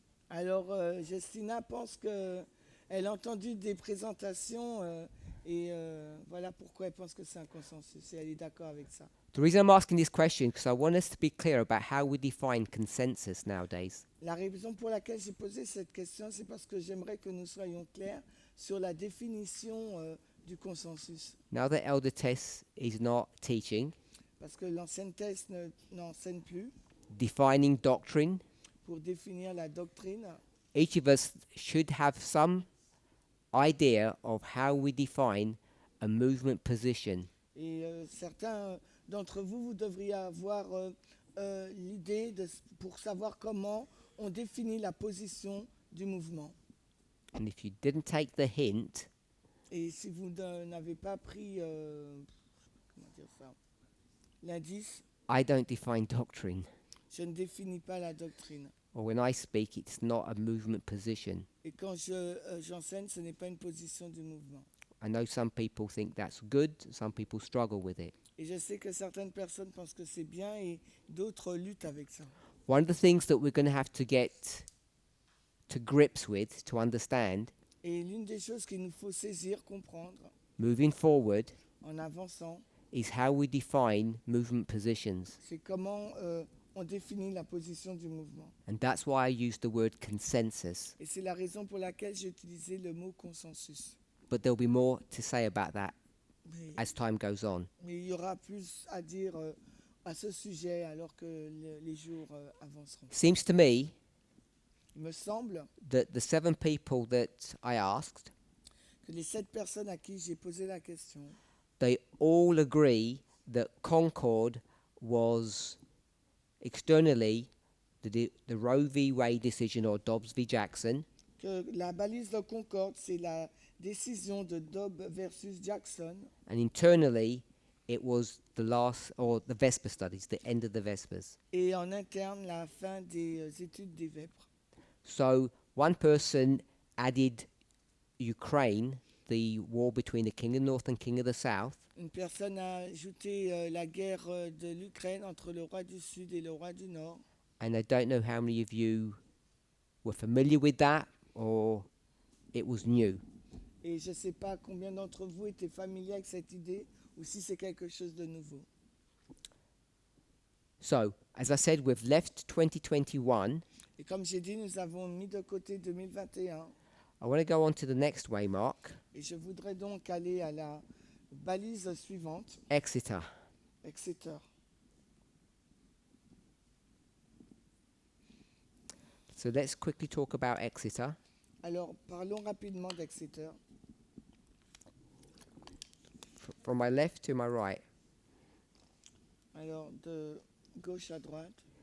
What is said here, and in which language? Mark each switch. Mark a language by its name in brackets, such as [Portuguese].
[French] Alors, Justina pense qu'elle a entendu des présentations et voilà pourquoi elle pense que c'est un consensus et elle est d'accord avec ça. [English] The reason I'm asking this question because I want us to be clear about how we define consensus nowadays. [French] La raison pour laquelle j'ai posé cette question, c'est parce que j'aimerais que nous soyons clairs sur la définition du consensus. [English] Now that Elder Tess is not teaching, [French] Parce que l'ancienne thèse n'enseigne plus [English] defining doctrine, [French] pour définir la doctrine. [English] each of us should have some idea of how we define a movement position. [French] Et certains d'entre vous, vous devriez avoir l'idée pour savoir comment on définit la position du mouvement. [English] And if you didn't take the hint, [French] Et si vous n'avez pas pris comment dire ça, l'indice, [English] I don't define doctrine. [French] je ne définis pas la doctrine. [English] Or when I speak, it's not a movement position. [French] Et quand j'enseigne, ce n'est pas une position du mouvement. [English] I know some people think that's good, some people struggle with it. [French] Et je sais que certaines personnes pensent que c'est bien et d'autres luttent avec ça. [English] One of the things that we're going to have to get to grips with, to understand, [French] Et l'une des choses qu'il nous faut saisir, comprendre, [English] moving forward, [French] en avançant, [English] is how we define movement positions. [French] c'est comment on définit la position du mouvement. [English] And that's why I use the word consensus. [French] Et c'est la raison pour laquelle j'ai utilisé le mot consensus. [English] But there'll be more to say about that [French] Mais, [English] as time goes on. [French] mais il y aura plus à dire à ce sujet alors que les jours avanceront. [English] Seems to me [French] Il me semble [English] that the 7 people that I asked, [French] que les 7 personnes à qui j'ai posé la question, [English] they all agree that Concord was externally the Roe v. Wade decision or Dobbs v. Jackson, [French] que la balise de Concorde, c'est la décision de Dobbs versus Jackson, [English] and internally it was the last or the Vesper studies, the end of the Vespers. [French] et en interne, la fin des études des vêpres. [English] So one person added Ukraine, the war between the king of the north and king of the south, [French] Une personne a ajouté la guerre de l'Ukraine entre le roi du Sud et le roi du Nord. [English] and I don't know how many of you were familiar with that or it was new. [French] Et je ne sais pas combien d'entre vous étaient familiers avec cette idée ou si c'est quelque chose de nouveau. [English] So, as I said, we've left 2021. [French] Et comme j'ai dit, nous avons mis de côté 2021. [English] I want to go on to the next waymark, [French] Et je voudrais donc aller à la balise suivante, [English] Exeter. [French] Exeter. [English] So let's quickly talk about Exeter. [French] Alors, parlons rapidement d'Exeter. [English] From my left to my right. [French] Alors, de gauche à droite.